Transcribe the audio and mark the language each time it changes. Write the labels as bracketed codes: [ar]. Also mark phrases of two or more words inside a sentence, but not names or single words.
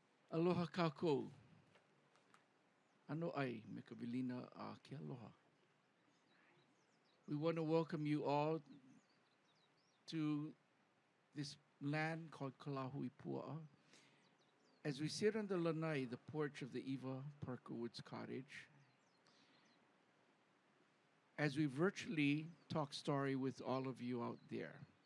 [haw] Aloha kākou. Ano ai me ka vilina a ke aloha. [en] We want to welcome you all to this land called Kalahui Pua'a. As we sit on the lanai, the porch of the Eva Parker Woods Cottage, as we virtually talk story with all of you out there.